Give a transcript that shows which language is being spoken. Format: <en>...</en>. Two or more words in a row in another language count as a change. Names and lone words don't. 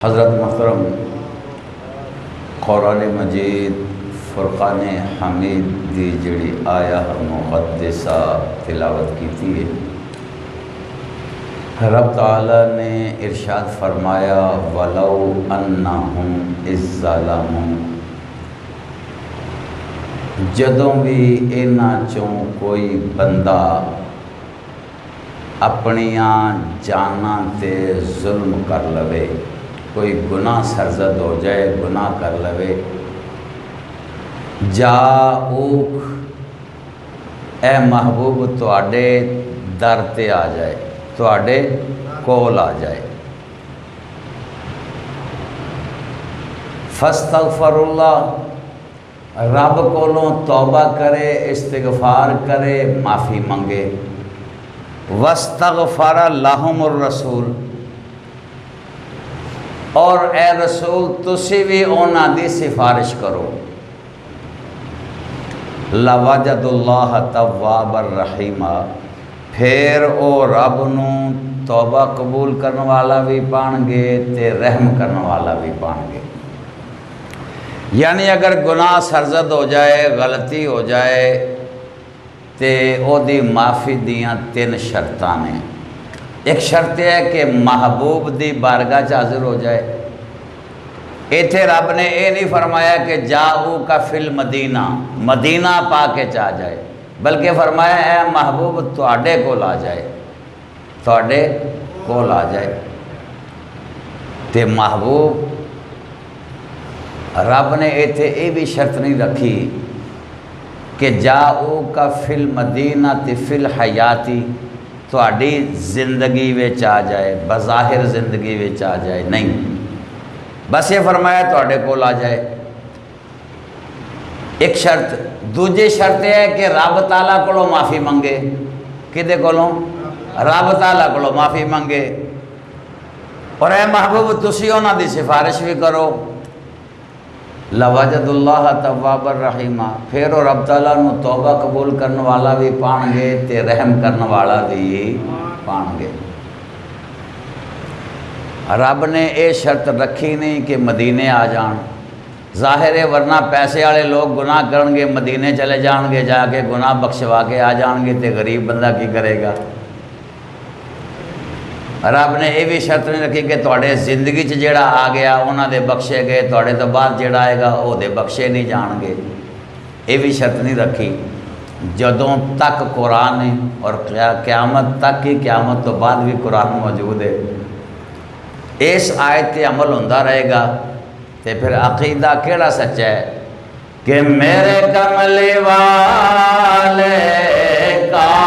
<pa>حضرت محترم قرآن مجید فرقان حمید دی جڑی آیا مقدسہ تلاوت کی تھی، رب تعالیٰ نے ارشاد فرمایا</pa> <ar>وَلَوْ أَنَّهُمْ إِذْ ظَلَمُوا،</ar> <pa>جدوں بھی انہاں چوں کوئی بندہ اپنیاں جاناں تے ظلم کر لوے، کوئی گناہ سرزد ہو جائے، گناہ کر لوے، جاؤک اے محبوب تواڈے در تے آ جائے، تواڈے کول آ جائے،</pa> <ar>فاستغفر اللہ،</ar> <pa>رب کولوں توبہ کرے، استغفار کرے، معافی منگے،</pa> <ar>واستغفر لہم الرسول،</ar> <pa>اور اے رسول تسی بھی اونا دی سفارش کرو،</pa> <ar>لَوَجَدُ اللَّهَ تَوَّابًا رَحِيمًا،</ar> <pa>پھر او رب نو توبہ قبول کرنے والا بھی پان گے تے رحم کرنے والا بھی پان گے۔ یعنی اگر گناہ سرزد ہو جائے، غلطی ہو جائے تے او دی معافی دیاں تین شرطاں نے۔ ایک شرط ہے کہ محبوب دی بارگاہ چ حاضر ہو جائے۔ ایتھے رب نے اے نہیں فرمایا کہ</pa> <ar>جاؤ کا فی المدینہ،</ar> <pa>مدینہ پا کے چاہ جائے، بلکہ فرمایا اے محبوب تواڈے کول آ جائے، تواڈے کول آ جائے۔ تے محبوب رب نے ایتھے اے بھی شرط نہیں رکھی کہ</pa> <ar>جاؤ کا فی المدینہ</ar> <pa>تے</pa> <ar>فی الحیاتی،</ar> <pa>تواڈی زندگی وچ آ جائے، بظاہر زندگی وچ آ جائے، نہیں، بس یہ فرمایا تواڈے کول آ جائے۔ ایک شرط، دوجی شرط ہے کہ رب تعالیٰ کولوں معافی منگے، کدے کولوں؟ رب تعالیٰ کولوں معافی منگے، اور اے محبوب تسی انہاں دی سفارش بھی کرو،</pa> <ar>لَوَجَدُ اللَّهَ تَوَّابًا رَحِيمًا،</ar> <pa>پھر وہ رب تعالیٰ نو توبہ قبول کرنے والا بھی پان گے تے رحم کرنے والا بھی پان گے۔ رب نے اے شرط رکھی نہیں کہ مدینے آ جان، ظاہر ہے ورنہ پیسے والے لوگ گناہ کرن گے، مدینے چلے جان گے، جا کے گناہ بخشوا کے آ جان گے، تے غریب بندہ کی کرے گا۔ رب نے یہ بھی شرط نہیں رکھی کہ تواڈے زندگی چ جڑا آ گیا انہاں دے بخشے گئے، تواڈے تو بعد جڑا آئے گا وہ دے بخشے نہیں جان گے، یہ بھی شرط نہیں رکھی۔ جدوں تک قرآن ہے اور قیامت تک ہی، قیامت تو بعد بھی قرآن موجود ہے، اس آیت تے عمل ہوندا رہے گا، تے پھر عقیدہ کیڑا سچا ہے کہ میرے کملی والے کا</pa>